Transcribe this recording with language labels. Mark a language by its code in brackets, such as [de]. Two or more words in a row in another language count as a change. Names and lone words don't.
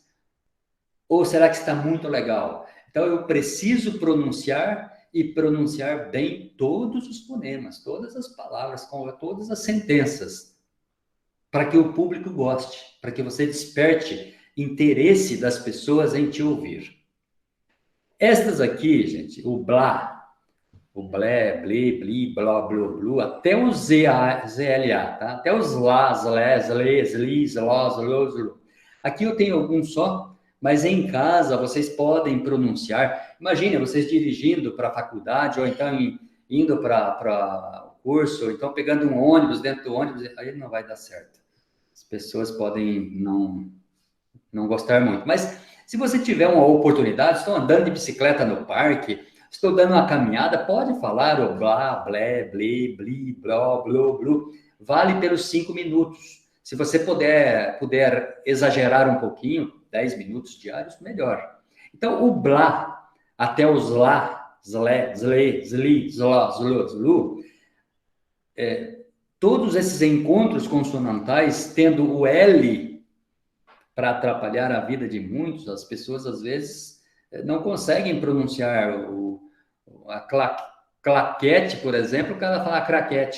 [pt] Ou será que está muito legal? Então, eu preciso pronunciar e pronunciar bem todos os fonemas, todas as palavras, todas as sentenças, para que o público goste, para que você desperte interesse das pessoas em te ouvir. Estas aqui, gente, o blá, o blé, blé, bli, blá, blu, blu, até o ZLA, tá? Até os lás, lés, lês, lis, lós, lôs, lu. Aqui eu tenho alguns só, mas em casa vocês podem pronunciar. Imagine vocês dirigindo para a faculdade, ou então indo para o curso, ou então pegando um ônibus, dentro do ônibus, aí não vai dar certo. As pessoas podem não gostar muito. Mas se você tiver uma oportunidade, estou andando de bicicleta no parque, estou dando uma caminhada, pode falar o blá, blé, blé, bli, blá, blu, blu. Vale pelos 5 minutos. Se você puder exagerar um pouquinho, 10 minutos diários, melhor. Então, o blá, até os lá, zlé, zlê, zli, zló, zlu, zlu, todos esses encontros consonantais, tendo o L para atrapalhar a vida de muitos, as pessoas, às vezes, não conseguem pronunciar a claquete, por exemplo, o cara fala craquete.